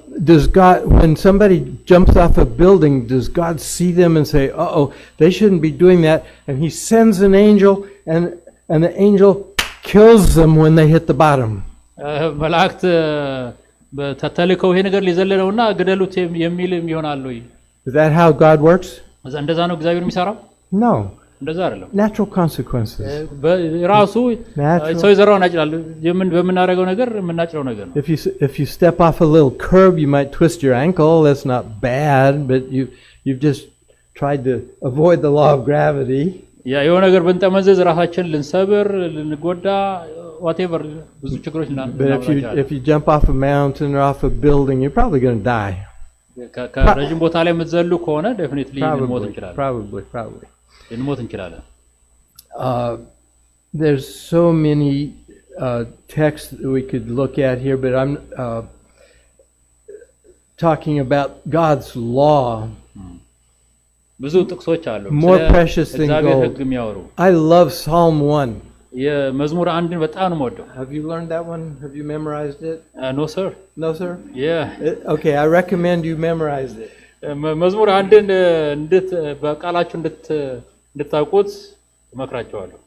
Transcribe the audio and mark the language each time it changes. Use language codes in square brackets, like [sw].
[en] Does God, when somebody jumps off a building, does God see them and say, uh-oh, they shouldn't be doing that? And He sends an angel and the angel kills them when they hit the bottom. [am] መላእክት ተተልከው ይሄ ነገር ሊዘለለውና ገደሉት የሚልም ይሆናል ወይ? [en] Is that how God works? [am] እንደዛ ነው እግዚአብሔር የሚሰራው? [en] No. [am] እንደዛ አይደለም። [en] Natural consequences. [am] ራሱ ሰው ይዘራውን ያጭዳል። በምናደርገው ነገር የምናጭደው ነገር ነው። [en] If you step off a little curb, you might twist your ankle. That's not bad, but you've just tried to avoid the law of gravity. [am] የሆነ ነገር ብንጠመዘዝ ራሳችን ልንሰብር ልንጎዳ whatever ብዙ ችግሮች [en] But if you jump off a mountain or off a building, you're probably going to die. [am] ከረጅም ቦታ ላይ የምትዘሉ ከሆነ definitely ልንሞት እንችላለን። [en] Probably. [am] ልንሞት እንችላለን። [en] There's so many texts that we could look at here, but I'm talking about God's law. [am] ብዙ ጥቅሶች አሉ። [en] More precious than gold. I love Psalm 1. [am] የመዝሙር አንድን በጣም ነው የምወደው። [en] Have you learned that one? Have you memorized it? No sir. No sir? Yeah. Okay, I recommend you memorize it. [am] መዝሙር አንድን በቃላችሁ እንድታውቁት እመክራችኋለሁ።